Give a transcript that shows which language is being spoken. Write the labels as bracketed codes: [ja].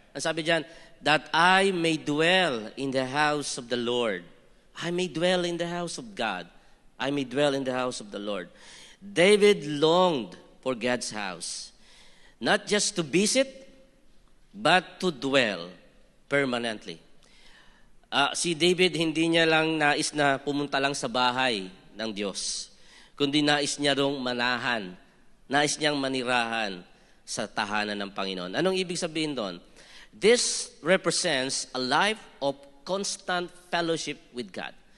[tl] Ang sabi diyan, [en] that I may dwell in the house of the Lord. I may dwell in the house of God. I may dwell in the house of the Lord. David longed for God's house. Not just to visit, but to dwell permanently. [tl] Si David, hindi niya lang nais na pumunta lang sa bahay ng Diyos, kundi nais niya rong manahan, nais niyang manirahan sa tahanan ng Panginoon. Anong ibig sabihin doon? [en] This represents a life of constant fellowship with God.